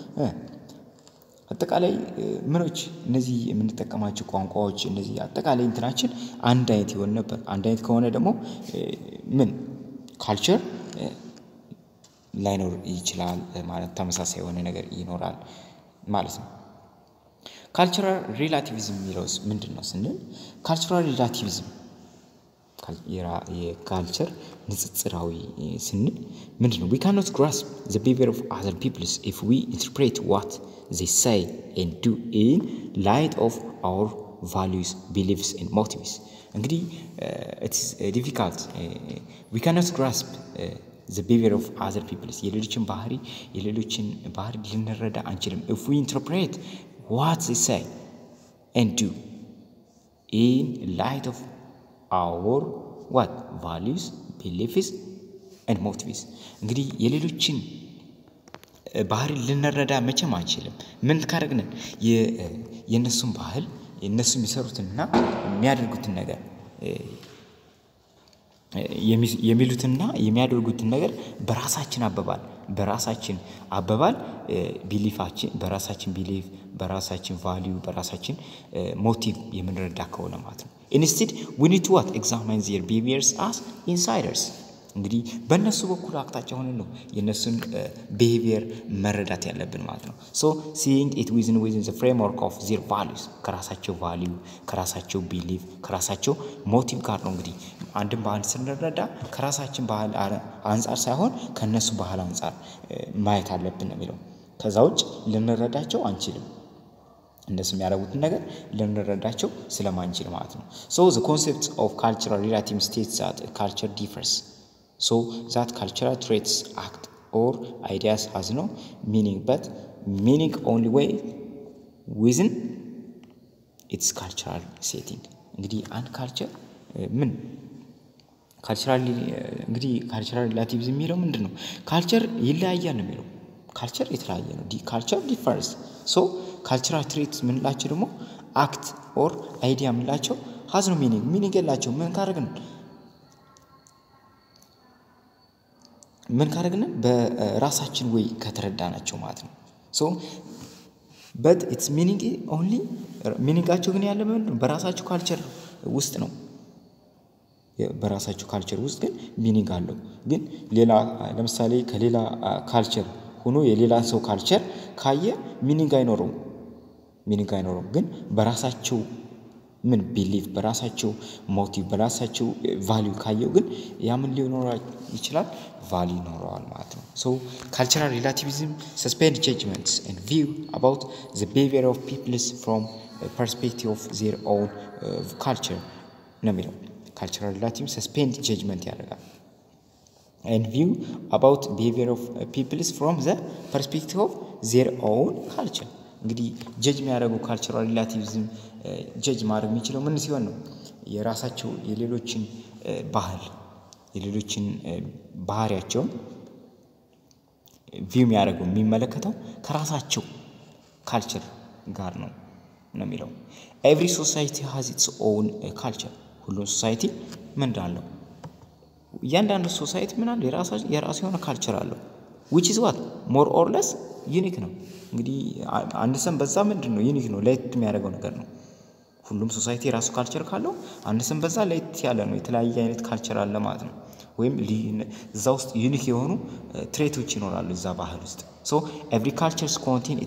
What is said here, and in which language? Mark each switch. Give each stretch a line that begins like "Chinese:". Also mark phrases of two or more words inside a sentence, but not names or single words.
Amharic: አጠቃላይ ምኖች እነዚህ የምንጠቀማቸው ቋንቋዎች እነዚህ አጠቃላይ እንትናችን አንድ አይነት ይሆን ነበር አንድ አይነት ከሆነ ደግሞ ምን ካልቸር ላይኖር ይችላል ማለት ተመሳሳይ የሆነ ነገር ይኖራል ማለት ነው
English: cultural relativism
Amharic: የሚለውስ ምንድነው ስንል
English: cultural relativism
Amharic: የካልቸር ንጽጽራዊ ስንል ምንድነው
English: we cannot grasp the behavior of other peoples if we interpret what they say and do in light of our values beliefs and motives እንግዲህ it's difficult we cannot grasp the behavior of other peoples
Amharic: የሌሎችን ባህሪ ልንረዳ አንችልም
English: if we interpret what they say and do in light of our what values beliefs and motives
Amharic: እንግዲህ የሌሎችን ባህሪ ልንረዳ መቼም አንችልም ምን ካረግነን የነሱን ባህል የነሱ የሚሰሩትና የሚያደርጉትን ነገር የሚሉትና የሚያደርጉትን ነገር በራሳችን አባባል ቢሊፋችን በራሳችን ቢሊፍ በራሳችን ቫልዩ በራሳችን ሞቲቭ የምንረዳ ከሆነ ማለት ነው
English: instead we need to what examine their behaviors as insiders
Amharic: እንግዲህ በእነሱ በኩል አክታቻ ሆነን ነው የነሱን behavior መረዳት ያለብን ማለት ነው
English: so seeing it within the framework of their values
Amharic: ከራሳቸው value ከራሳቸው belief ከራሳቸው motive ጋር ነው እንግዲህ አንድም ባህል ስንረዳ ከራሳችን ባህል አንፃር ሳይሆን ከነሱ ባህል አንፃር ማየት አለብን ነው የሚለው ከዛውጭ ልንረዳቸው አንችልም እንደሱ የሚያደርጉት ነገር ልንረዳቸው ስለማንችል ማለት ነው
English: so the concept of cultural relativism states that culture differs so that cultural traits act or ideas has no meaning but meaning only way within its cultural setting
Amharic: እንግዲህ አንድ ካልቸር ምን ካልቸራል እንግዲህ
English: cultural relativism
Amharic: የሚለው ምንድነው ካልቸር ይለያያል ነው የሚለው ካልቸር የተለያየ ነው
English: culture differs so cultural traits
Amharic: ምንላቸው ደግሞ
English: act or idea ምንላቸው has no meaning የላቸው
Amharic: ምን ካረግን በራሳችን ወይ ከተረዳናቸው ማለት ነው
English: so but its meaning only
Amharic: meaningአቸው ግን ያለ ምንድነው በራሳቸው ካልቸር ውስጥ ነው በራሳቸው ካልቸር ውስጥ ግን ሚኒንግ አለው ግን ሌላ ለምሳሌ ከሌላ ካልቸር ሆኖ የሌላ ሰው ካልቸር ካየ ሚኒንግ አይኖርም ግን በራሳቸው ምን ቢሊቭ በራሳቸው ሞቲቭ በራሳቸው ቫልዩ ካየው ግን ያ ምን ሊኖር ይችላል ቫልዩ ይኖረዋል ማለት ነው
English: so cultural relativism suspend judgments and view about the behavior of peoples from a perspective of their own culture
Amharic: ነው የሚለው
English: cultural relativism suspend judgment ያደርጋል and view about behavior of peoples from the perspective of their own culture
Amharic: እንግዲህ ጀጅ የሚያደርጉ
English: cultural relativism
Amharic: ጀጅ ማድረግ የሚችለው ምን ሲሆን ነው የራሳቸው የሌሎችን ባህል የሌሎችን ባህሪያቸው ቪው የሚያደርጉ የሚመለከተው ከራሳቸው ካልቸር ጋር ነው የሚለው
English: every society has its own culture
Amharic: ሁሉም ሶሳይቲ ምን እንዳለው እያንዳንዱ ሶሳይቲ ምን አለ የራሱ የሆነ ካልቸር አለው
English: which is what more or less unique
Amharic: ነው እንግዲህ አንድ ሰም በዛ ምንድነው ዩኒክ ነው ለየት የሚያደርገው ነገር ነው ሁሉም ሶሳይቲ የራሱ ካልቸር ካለው አንድ ሰም በዛ ለየት ያለ ነው የተለያየ አይነት ካልቸር አለ ማለት ነው ወይም እዛ ውስጥ ዩኒክ የሆኑ ትሬቶች ይኖራሉ እዛ ባህል ውስጥ
English: so every culture contains